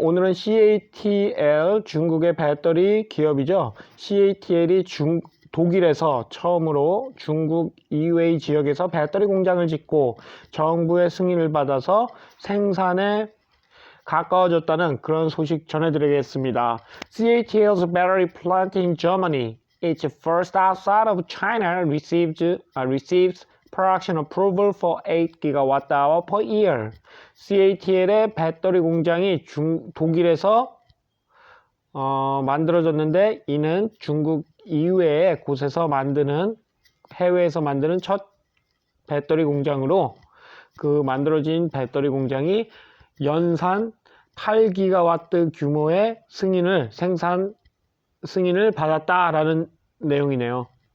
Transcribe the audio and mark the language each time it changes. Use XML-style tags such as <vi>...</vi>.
<ko>오늘은 CATL 중국의 배터리 기업이죠. CATL이 독일에서 처음으로 중국 이외의 지역에서 배터리 공장을 짓고 정부의 승인을 받아서 생산에 가까워졌다는 그런 소식 전해드리겠습니다.</ko> <en>CATL's battery plant in Germany, its first outside of China, receives production approval for 8 GWh per year.</en> <ko>CATL의 배터리 공장이 독일에서 만들어졌는데 이는 중국 이외의 곳에서 해외에서 만드는 첫 배터리 공장으로 그 만들어진 배터리 공장이 연산 8기가와트 규모의 생산 승인을 받았다라는 내용이네요.</ko>